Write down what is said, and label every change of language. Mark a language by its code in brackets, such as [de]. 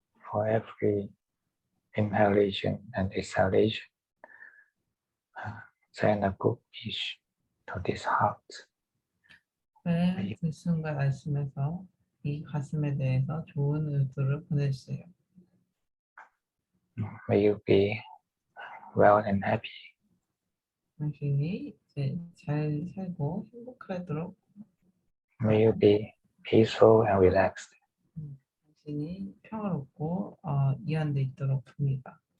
[en] For every inhalation and exhalation, send a good wish to this heart. [ko] 매 들숨과 날숨에서 이 가슴에 대해서 좋은 의도를 보내주세요. [en] May you be well and happy. [ko] 당신이 이제 잘 살고 행복하도록 [en] May you be peaceful and relaxed. [ko] 당신이 평화롭고 이완돼 있도록 합니다.